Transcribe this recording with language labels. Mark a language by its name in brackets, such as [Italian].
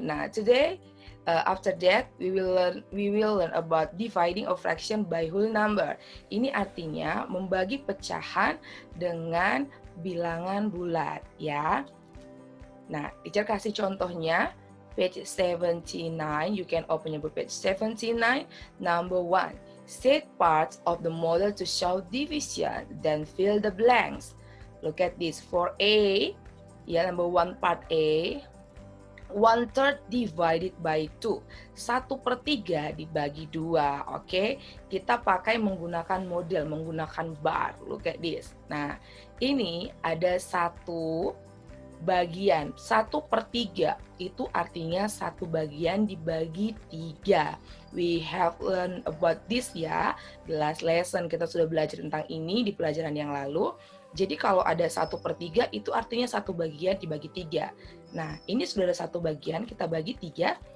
[English] Nah, today after that we will learn about dividing a fraction by whole number. [Indonesian] Ini artinya membagi pecahan dengan bilangan bulat ya. Nah, teacher kasih contohnya page 79. [English] You can open your book page 79. Number 1. Set parts of the model to show division, then fill the blanks. Look at this. For A, ya, number 1 part A, 1/3 divided by 2. [Indonesian] 1/3 dibagi 2. Oke, kita pakai menggunakan model, menggunakan bar. [English] Look at this. [Indonesian] Nah, ini ada satu bagian. 1/3 itu artinya satu bagian dibagi 3. [English] We have learned about this ya. The last lesson [Indonesian] kita sudah belajar tentang ini di pelajaran yang lalu. Jadi kalau ada 1/3 itu artinya satu bagian dibagi 3. Nah, ini sudah ada satu bagian, kita bagi 3.